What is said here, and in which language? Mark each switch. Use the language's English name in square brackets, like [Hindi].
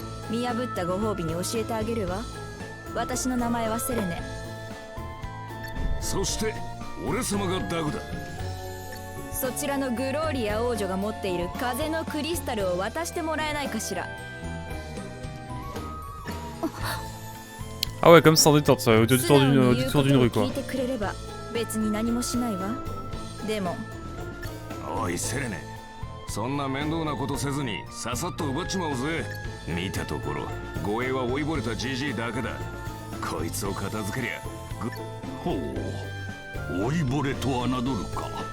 [Japanese] 見破ったご褒美に教えてあげるわ。私の名前はセレネ。そして俺様がダグだ。そちらのグローリア王女が持っている風のクリスタルを渡してもらえないかしら。 [French] Ah ouais, comme ça en détente, ça, au détour d'une rue quoi. [Japanese] 聞いてくれれば別に何もしないわ。でもおいセレネ、そんな面倒なことせずにささっと奪っちまおうぜ。見たところ護衛は追いぼれたジジイだけだ。こいつを片付けりゃほう、老いぼれと侮るか。